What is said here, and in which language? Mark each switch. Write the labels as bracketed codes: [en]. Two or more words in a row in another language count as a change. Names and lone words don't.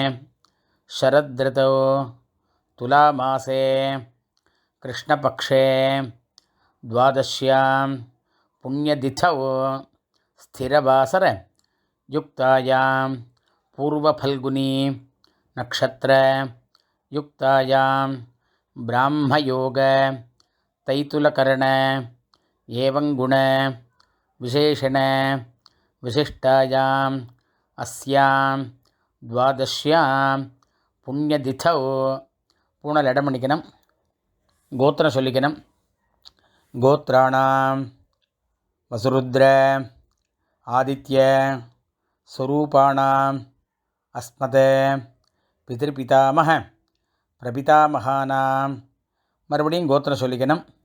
[sa] शरदृतौ तुलामासे कृष्णपक्षे द्वादश्यां पुण्यतिथौ स्थिरवासर युक्तायां पूर्वफल्गुनी नक्षत्र युक्तायां ब्राह्मयोग तैतुलकरण एवं गुण विशेषण विशिष्टायां अस्यां द्वादश्यां पुण्यतिथौ पूर्णलडमणिकनं गोत्र சொல்லிக்கணும். गोत्राणां वसुरुद्र आदित्य स्वरूपाणाम् अस्मत् पितृपितामह प्रपितामहानाम्. [ta] மறுபடியும் கோத்திரம் சொல்லிக்கணும்.